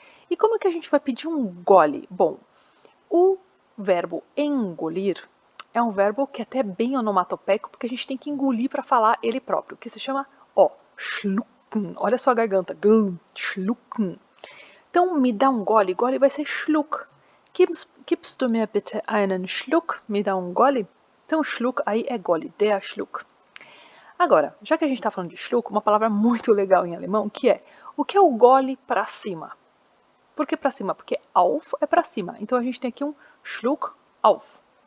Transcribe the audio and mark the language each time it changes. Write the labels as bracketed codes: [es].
[pt] E como é que a gente vai pedir um gole? Bom, o verbo engolir é um verbo que é até bem onomatopeico, porque a gente tem que engolir para falar ele próprio, que se chama schlucken. Olha só a garganta, schlucken. Então, me dá um gole. Gole vai ser Schluck. [de] Gibst du mir bitte einen Schluck? [pt] Me dá um gole? Então, Schluck aí é gole, der Schluck. Agora, já que a gente está falando de Schluck, uma palavra muito legal em alemão, que é o que é o gole para cima? Por que para cima? Porque auf é para cima. Então, a gente tem aqui um Schluck auf.